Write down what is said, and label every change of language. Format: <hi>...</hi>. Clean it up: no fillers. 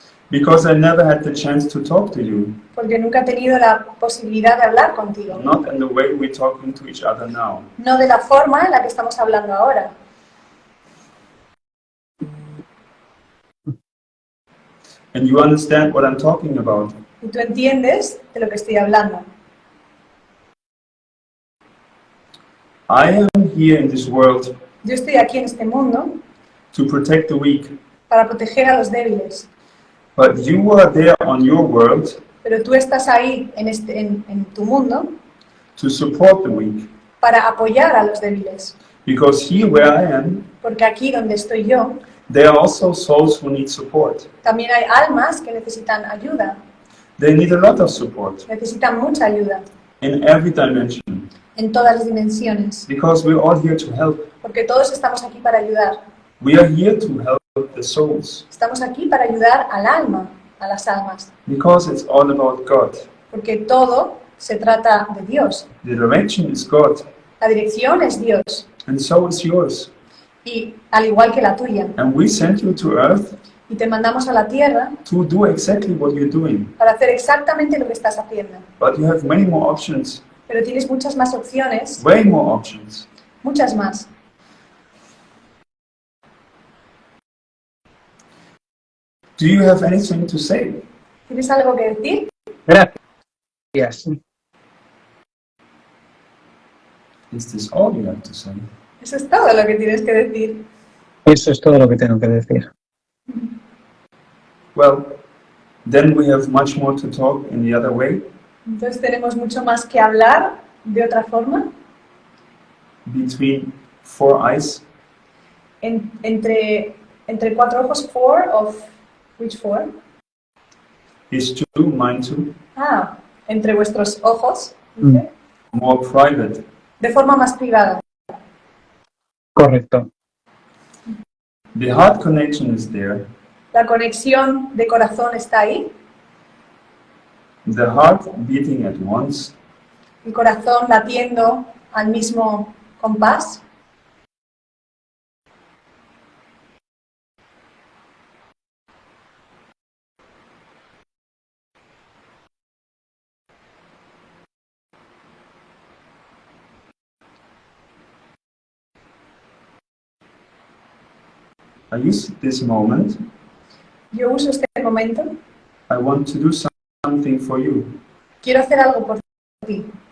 <en>because I never had the chance to talk to you,</en> <es>porque nunca he tenido la posibilidad de hablar contigo.</es> <en>not in the way we're talking to each other now.</en> <es>No de la forma en la que estamos hablando ahora.</es> <en>And you understand what I'm talking about.</en> <es>Y tú entiendes de lo que estoy hablando.</es> <en>I am here in this world</en> <es>Yo estoy aquí en este mundo</es> <en>to protect the weak,</en> <es>para proteger a los débiles.</es> <en>but you are there on your world</en> <es>Pero tú estás ahí en tu mundo</es> <en>to support the weak.</en> <es>para apoyar a los débiles.</es> <en>Because here where I am,</en> <es>Porque aquí donde estoy yo,</es> <en>there are also souls who need support.</en> <es>también hay almas que necesitan ayuda.</es> <en>They need a lot of support</en> <es>Necesitan mucha ayuda</es> <en>in every dimension,</en> <es>en todas las dimensiones.</es> <en>because we're all here to help.</en> <es>Porque todos estamos aquí para ayudar.</es> <en>We are here to help the souls,</en> <es>Estamos aquí para ayudar al alma, a las almas.</es> <en>because it's all about God.</en> <es>Porque todo se trata de Dios.</es> <en>The direction is God,</en> <es>La dirección es Dios.</es> <en>and so is yours.</en> <es>Y al igual que la tuya.</es> <en>And we sent you to earth</en> <es>Y te mandamos a la tierra</es> <en>to do exactly what you're doing.</en> <es>para hacer exactamente lo que estás haciendo.</es> <en>But you have many more options,</en> <es>Pero tienes muchas más opciones,</es> <en>way more options.</en> <es>muchas más.</es> <en>Do you have anything to say?</en> <es>¿Tienes algo que decir? Gracias.</es> <en>Is this all you have to say?</en> <es>Eso es todo lo que tienes que decir. Eso es todo lo que tengo que decir.</es> <en>Well, then we have much more to talk in the other way,</en> <es>Entonces tenemos mucho más que hablar de otra forma.</es> <en>between four eyes.</en> <es>Entre cuatro ojos,</es> <en>four of which four? His two, mine too.</en> <es>Ah, entre vuestros ojos, Mm. dice,</es> <en>More private.</en> <es>de forma más privada. Correcto.</es> <en>The heart connection is there.</en> <es>La conexión de corazón está ahí,</es> <en>The heart beating at once.</en> <es>el corazón latiendo al mismo compás.</es> <en>I use this moment.</en> <es>Yo uso este momento.</es> <en>I want to do something for you.</en> <es>Quiero hacer algo por ti.</es>